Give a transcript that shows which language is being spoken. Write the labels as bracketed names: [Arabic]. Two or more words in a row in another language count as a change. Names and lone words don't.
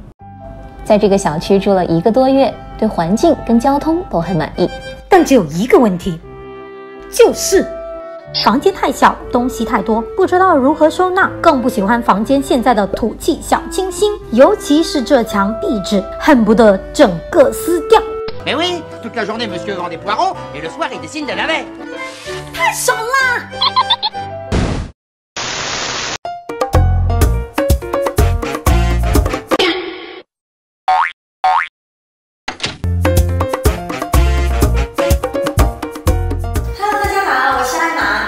[Chinese] 在这个小区住了1个多月，对环境跟交通都很满意，但只有一个问题，就是房间太小，东西太多，不知道如何收纳，更不喜欢房间现在的土气小清新，尤其是这墙壁纸，恨不得整个撕掉。 [French] Mais oui, toute la journée monsieur vend des poireaux et le soir il décide de laver. [Chinese] 太爽啦！Hello， 大家好，我是艾玛。